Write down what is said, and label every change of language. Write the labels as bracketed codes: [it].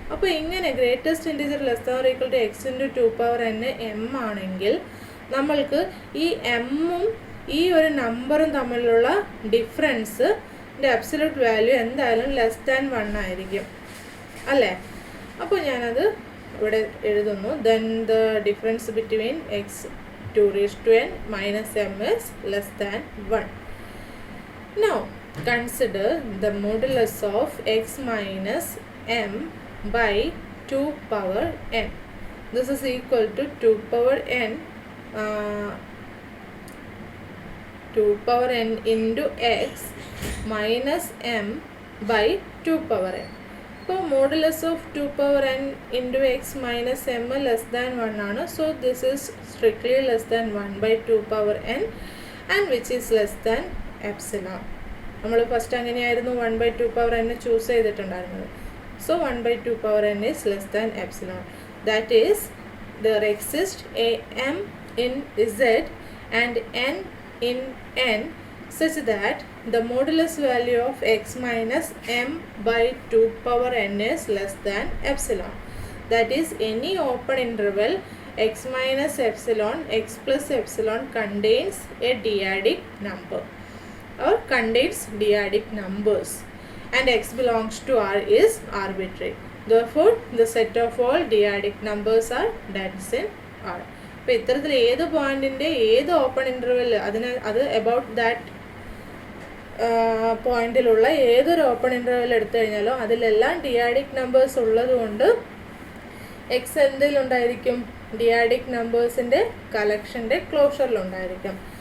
[ml] അപ്പോൾ ഇങ്ങനെ [en] greatest integer less than or equal to x into 2n m [ml] ആണെങ്കിൽ നമ്മൾക്ക് ഈ എമ്മും ഈ ഒരു നമ്പറും തമ്മിലുള്ള ഡിഫറൻസിൻ്റെ അബ്സല്യൂട്ട് വാല്യൂ എന്തായാലും ലെസ് ദാൻ 1 ആയിരിക്കും അല്ലേ? അപ്പോൾ ഞാനത് ഇവിടെ എഴുതുന്നു. [en] Then the difference between x 2n minus m is less than 1. Now consider the modulus of x minus m by 2 power n. This is equal to 2 power n 2 power n into x minus m by 2 power n. So modulus of 2 power n into x minus m less than 1 [ml] ആണ്. [en] So this is strictly less than 1 by 2 power n and which is less than epsilon. [ml] നമ്മൾ first അങ്ങനെയായിരുന്നു [en] 1 by 2 power n [ml] choose ചെയ്തിട്ടുണ്ടായിരുന്നത്. [en] So 1 by 2 power n is less than epsilon. That is there exists a m in z and n in n such that the modulus value of x minus m by 2 power n is less than epsilon. That is any open interval x minus epsilon x plus epsilon contains a d-adic number or contains d-adic numbers and x belongs to R is arbitrary. Therefore the set of all d-adic numbers are dense in R. [ml] അപ്പോൾ ഇത്തരത്തിൽ ഏത് പോയിന്റിൻ്റെ ഏത് open interval അത് about that പോയിന്റിലുള്ള ഏതൊരു open interval എടുത്തു കഴിഞ്ഞാലോ അതിലെല്ലാം ഡിയാഡിക് numbers ഉള്ളത് കൊണ്ട് എക്സ് എന്തിലുണ്ടായിരിക്കും? ഡിയാഡിക് നമ്പേഴ്സിൻ്റെ കളക്ഷൻ്റെ ക്ലോഷറിലുണ്ടായിരിക്കും.